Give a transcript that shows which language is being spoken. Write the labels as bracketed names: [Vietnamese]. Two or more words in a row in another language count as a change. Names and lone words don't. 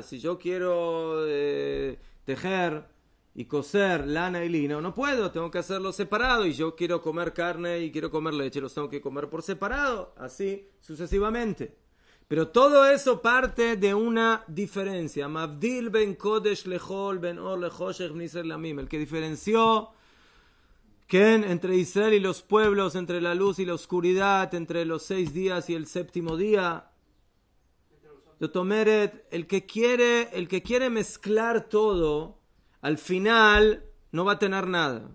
[Spanish] Si yo quiero tejer y coser lana y lino, no puedo, tengo que hacerlo separado. Y yo quiero comer carne y quiero comer leche, los tengo que comer por separado, así sucesivamente. Pero todo eso parte de una diferencia. [Hebrew] מבדיל בין קודש לחול בין אור לחושך בישראל לעמים. [Spanish] El que diferenció entre Israel y los pueblos, entre la luz y la oscuridad, entre los 6 días y el 7º día. Yotomeret, el que quiere mezclar todo, al final no va a tener nada.